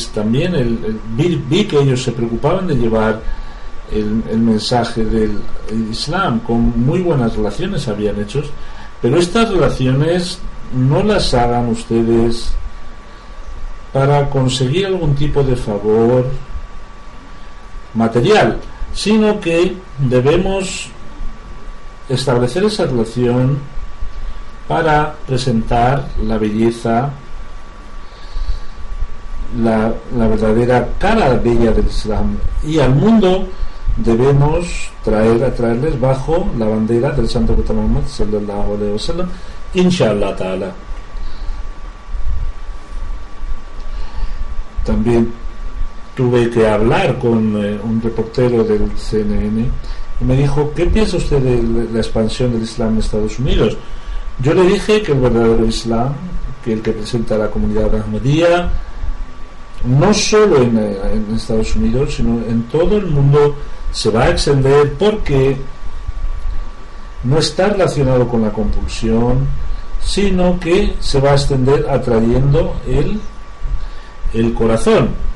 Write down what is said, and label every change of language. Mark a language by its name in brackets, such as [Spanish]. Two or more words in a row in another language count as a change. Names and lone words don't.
[Spanish] también vi que ellos se preocupaban de llevar el mensaje del Islam, con muy buenas relaciones habían hecho, pero estas relaciones no las hagan ustedes para conseguir algún tipo de favor material, sino que debemos establecer esa relación para presentar la belleza, la verdadera cara bella del Islam, y al mundo debemos atraerles bajo la bandera del Santo Profeta Muhammad [Arabic] صلى الله عليه وسلم, إن شاء الله تعالى. [Spanish] También tuve que hablar con un reportero del CNN y me dijo, ¿qué piensa usted de la expansión del Islam en Estados Unidos? Yo le dije que el verdadero Islam, que el que presenta la comunidad ahmadía, no solo en Estados Unidos, sino en todo el mundo, se va a extender, porque no está relacionado con la compulsión, sino que se va a extender atrayendo el corazón.